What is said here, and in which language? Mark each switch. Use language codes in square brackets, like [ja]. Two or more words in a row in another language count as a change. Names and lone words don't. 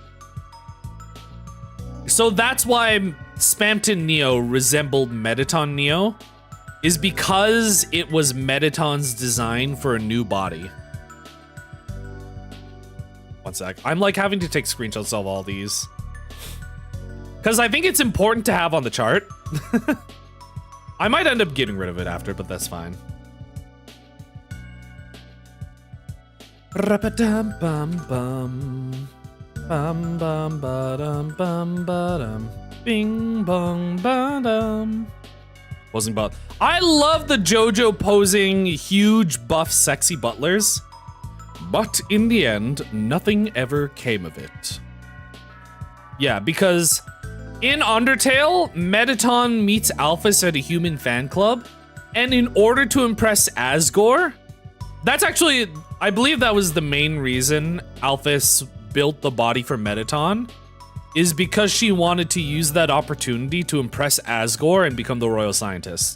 [en] So that's why Spamton Neo resembled Mettaton Neo, is because it was Mettaton's design for a new body. One sec. I'm like having to take screenshots of all these. Because I think it's important to have on the chart. I might end up getting rid of it after, but that's fine. Bum bum ba-dum bum ba-dum. Bing bong ba-dum. Posing but I love the JoJo posing huge buff sexy butlers. But in the end, nothing ever came of it. Yeah, because in Undertale, Mettaton meets Alphys at a human fan club, and in order to impress Asgore, that's actually, I believe that was the main reason Alphys built the body for Mettaton, is because she wanted to use that opportunity to impress Asgore and become the royal scientist.